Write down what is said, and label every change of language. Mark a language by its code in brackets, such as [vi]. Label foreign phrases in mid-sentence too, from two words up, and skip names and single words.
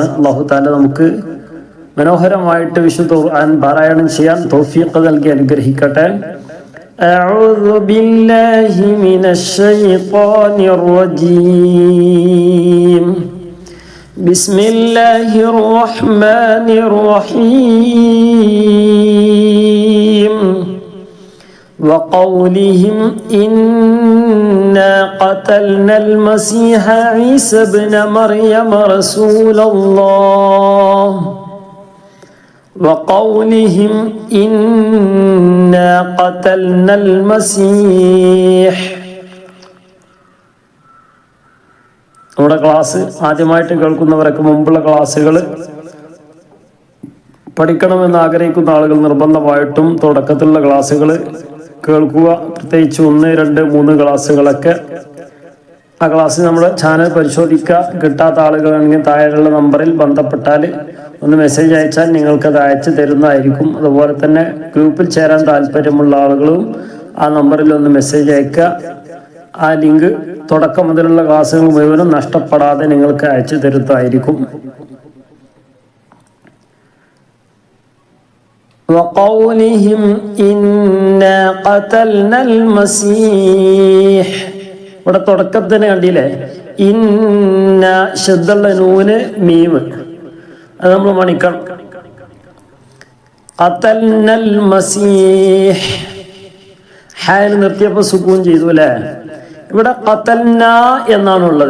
[ar] الله تعالى [ml] നമുക്ക് മനോഹരമായിട്ട് വിശുദ്ധ ഖുർആൻ പാരായണം ചെയ്യാൻ തൗഫീഖ് നൽകി അനുഗ്രഹിക്കട്ടെ. [ar] أعوذ بالله من الشيطان الرجيم. بسم الله الرحمن الرحيم. وقولهم إنا قتلنا المسيح عيسى ابن مريم رسول الله. وقولهم إنا قتلنا المسيح. [ml] നമ്മുടെ ക്ലാസ് ആദ്യമായിട്ട് കേൾക്കുന്നവരൊക്കെ മുമ്പുള്ള ക്ലാസ്സുകൾ പഠിക്കണമെന്ന് ആഗ്രഹിക്കുന്ന ആളുകൾ നിർബന്ധമായിട്ടും തുടക്കത്തിലുള്ള ക്ലാസ്സുകൾ കേൾക്കുക. പ്രത്യേകിച്ച് 1, 2, 3 ക്ലാസ്സുകളൊക്കെ ആ ക്ലാസ് നമ്മുടെ ചാനൽ പരിശോധിക്കുക. കിട്ടാത്ത ആളുകളാണെങ്കിൽ താഴെയുള്ള നമ്പറിൽ ബന്ധപ്പെട്ടാൽ ഒന്ന് മെസ്സേജ് അയച്ചാൽ നിങ്ങൾക്കത് അയച്ചു തരുന്നതായിരിക്കും. അതുപോലെ തന്നെ ഗ്രൂപ്പിൽ ചേരാൻ താല്പര്യമുള്ള ആളുകളും ആ നമ്പറിൽ ഒന്ന് മെസ്സേജ് അയക്കുക. ആ ലിങ്ക് തുടക്കം മുതലുള്ള ക്ലാസ്സുകൾ മുഴുവനും നഷ്ടപ്പെടാതെ നിങ്ങൾക്ക് അയച്ചു തരുന്നതായിരിക്കും. [ar] وقولهم إنا قتلنا المسيح. [ml] ഇവിടെ തുടക്കത്തിന് കണ്ടില്ലേ, ഇന്ന ശബ്ദമുള്ള നൂന് മീമ്, അത് നമ്മൾ മണിക്കണം. [ar] قتلنا المسيح [ml] ഹാൽ നിർത്തിയപ്പോൾ സുക്കൂൻ ചെയ്തു അല്ലേ. ഇവിടെ ഖതൽന എന്നാണുള്ളത്.